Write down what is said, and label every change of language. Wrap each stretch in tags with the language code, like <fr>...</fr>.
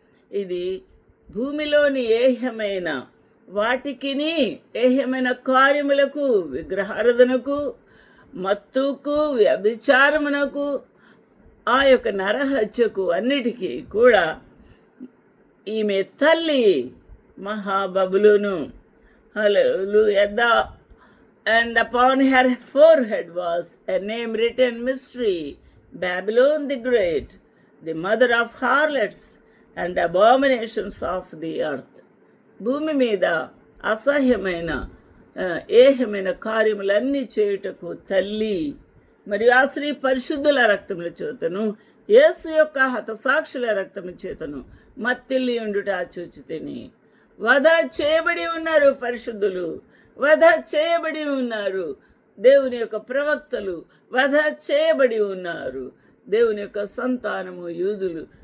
<te>ఇది భూమిలోని ఏహమైన వాటికిని, ఏహమైన కార్యములకు, విగ్రహారాధనకు, మత్తుకు, వ్యభిచారమునకు, ఆ యొక్క నరహత్యకు అన్నిటికీ కూడా ఈమె తల్లి మహాబబులోను. హల్లెలూయా.</te> <en>And upon her forehead was a name written mystery, Babylon the Great, the mother of harlots and abominations of the earth.</en> <te>భూమి మీద అసహ్యమైన ఏహమైన కార్యములన్నీ చేయుటకు తల్లి. మరియు ఆ స్త్రీ పరిశుద్ధుల రక్తముల చేతను, యేసు యొక్క హతసాక్షుల రక్తము చేతను మత్తిల్లి ఉండుట చూచితిని. వధ చేయబడి ఉన్నారు పరిశుద్ధులు, వధ చేయబడి ఉన్నారు దేవుని యొక్క ప్రవక్తలు, వధ చేయబడి ఉన్నారు దేవుని యొక్క సంతానము యూదులు.</te>